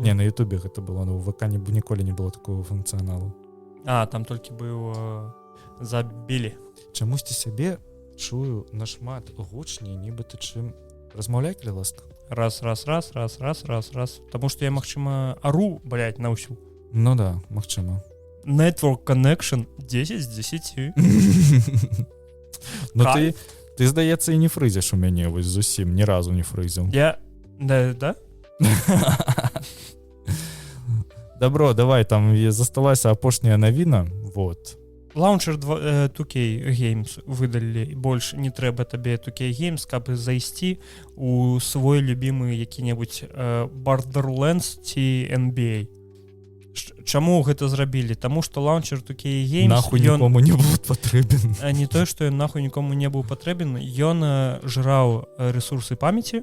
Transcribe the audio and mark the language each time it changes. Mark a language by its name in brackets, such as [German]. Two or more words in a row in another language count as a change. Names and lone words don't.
[Belarusian] Не, на Ютубе гэта было, но ў ВК ніколі не было такого функцыяналу. Там толькі быў забілі. Чамусьці сябе чую нашмат гучней, нібыта чым размаўляй, калі ласка. Раз. Таму што я, магчыма, ару, блядь, на ўсю. Ну да, магчыма. [English] Network connection 10 з 10. [Belarusian] Ну ты, здаецца, і не фрызіш у мяне вось зусім, ні разу не фрызіў. Да? Добро, давай, там засталася апошняя навіна, вот. Launcher 2K Games выдалілі, больш не трэба табе 2K Games, каб зайсці у свой любімы які-небудзь Borderlands ці NBA. Чаму гэта зрабілі? Таму што лаунчер 2K Games нахуй нікому не быў патрэбен. Не тое, што ён нахуй нікому не быў патрэбен, ён жраў рэсурсы памяці.